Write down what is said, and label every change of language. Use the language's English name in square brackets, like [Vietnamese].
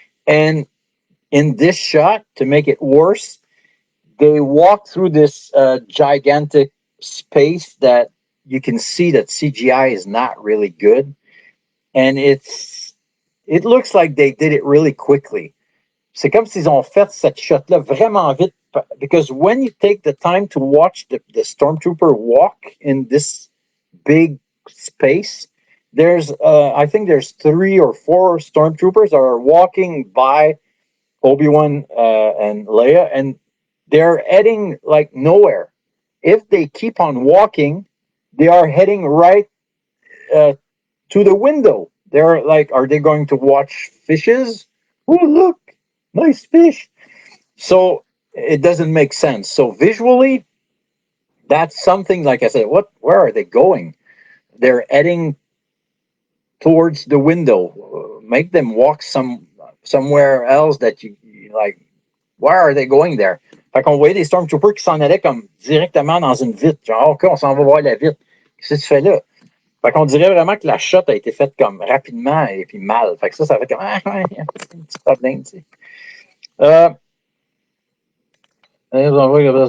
[English] And in this shot, to make it worse, they walk through this gigantic space that you can see that CGI is not really good. And it looks like they did it really quickly. [French] C'est comme s'ils ont fait cette shot-là vraiment vite. [English] Because when you take the time to watch the Stormtrooper walk in this big space, I think there's 3 or 4 Stormtroopers are walking by Obi-Wan and Leia, and they're heading like nowhere. If they keep on walking, they are heading right to the window. They're like, are they going to watch fishes? Oh, look, nice fish. So it doesn't make sense. So visually, that's something like I said, where are they going? They're heading towards the window. Make them walk somewhere else that you like. Why are they going there? [French] Fait qu'on voyait des Stormtroopers qui s'en allaient comme directement dans une vitre. Genre, OK, on s'en va voir la vitre. Qu'est-ce que tu fais là? Fait qu'on dirait vraiment que la shot a été faite comme rapidement et puis mal. Fait que ça fait comme il y a un petit problème, tu sais. Non.